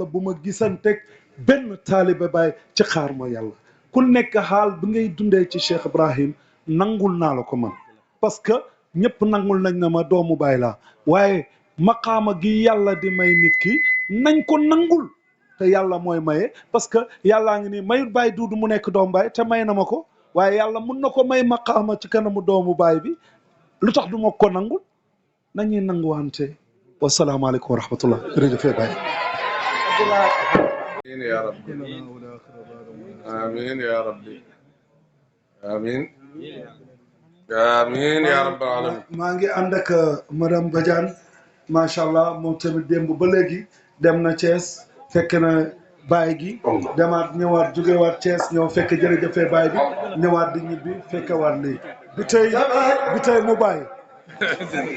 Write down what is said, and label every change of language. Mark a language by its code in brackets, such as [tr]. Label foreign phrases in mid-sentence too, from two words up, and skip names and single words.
[wo] bu ma gisanteeg benn taalibe baay ci xaar ma yàlla ku nekk xaal bi ngay dundee ci Cheikh Ibrahim nangul naa la ko man [fr] parce que [wo] ñëpp nangul nañ na ma doomu baay laa waaye maqaama gi yàlla di may nit ki nañ ko nangul te yàlla mooy maye [fr] parce que [wo] yàllaa ngi nii mayut baay duudu mu nekk doomu baay te may na ma ko waaye yàlla mun na ko may maqaama ci kanamu doomu baay bi lu tax du ma ko nangul nañuy nanguwante [ar] والسلام عليكم ورحمة الله [wo] jërëjëf baay [ar] آمين يا رب آمين يا ربي آمين آمين يا رب العالمين [wo] maa ngi ànd ak madame Badiane [ar] ما شاء الله [wo] moom tamit démb ba léegi dem na Thiès fekk na baay gi demaat ñëwaat jógewaat Thiès ñëw fekk jërëjëfee baay bi ñëwaat di ñibbi fekkewaat lii bi tey mu bàyyi